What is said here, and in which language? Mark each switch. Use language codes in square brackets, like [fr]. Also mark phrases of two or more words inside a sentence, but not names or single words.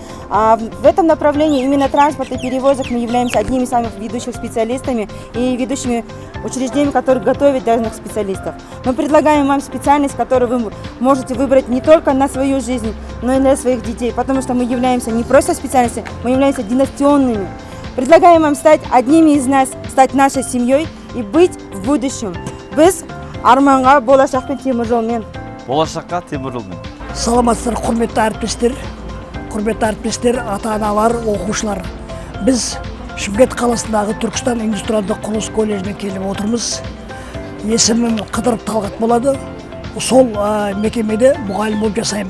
[ru] В этом направлении именно транспорт и перевозок мы являемся одними из самых ведущих специалистами и ведущими учреждениями, которые готовят данных специалистов. Мы предлагаем вам специальность, которую вы можете выбрать не только на свою жизнь, но и для своих детей, потому что мы являемся не просто специалистами, мы являемся династионными. Предлагаем вам стать одними из нас, стать нашей семьей и быть в будущем. [kk] Біз арманға болашақпен темір жолмен. Болашаққа темір жолмен. Саламатсыздар құрметті әріптестер, ата-аналар, оқушылар. Біз Шымкент қаласындағы Түркістан индустриалдық құрылыс колледжіне келіп отырмыз. Есімім Қыдырып Талғат болады. Сол мекемеде мұғалім болып жасаймын.